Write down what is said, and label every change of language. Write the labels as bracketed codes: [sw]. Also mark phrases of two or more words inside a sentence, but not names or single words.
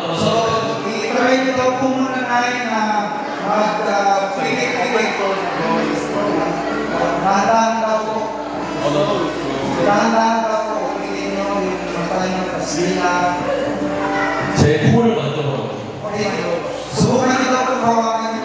[tl] i-try niyo daw po muna namin na mag-pilit-pilit. Dahan-dahan daw po. Dahan-dahan daw po. Pilit niyo yung mata niyo, kasila. [ko] 제 코를 만져봐. [en] Okay. [tl] Subukan niyo daw po hawakan